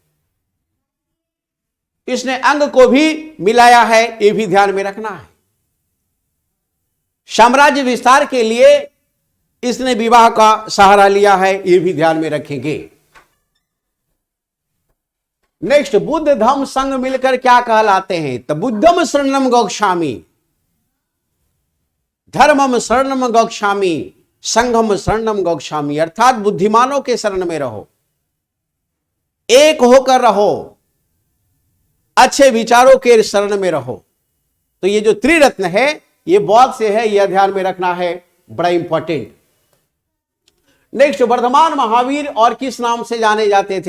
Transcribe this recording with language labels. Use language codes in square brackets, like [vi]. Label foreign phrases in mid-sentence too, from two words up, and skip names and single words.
[hi] इसने अंग को भी मिलाया है, यह भी ध्यान में रखना है। साम्राज्य विस्तार के लिए इसने विवाह का सहारा लिया है, यह भी ध्यान में रखेंगे। नेक्स्ट, बुद्ध धम्म संघ मिलकर क्या कहलाते हैं? [pi] तो बुद्धम शरणम गच्छामि, धर्मम शरणम गच्छामि, संघम शरणम गच्छामि। [hi] अर्थात बुद्धिमानों के शरण में रहो, एक होकर रहो, अच्छे विचारों के शरण में रहो। तो ये जो त्रिरत्न है ये बौद्ध से है, यह ध्यान में रखना है, बड़ा इंपॉर्टेंट। नेक्स्ट, वर्धमान महावीर और किस नाम से जाने जाते थे?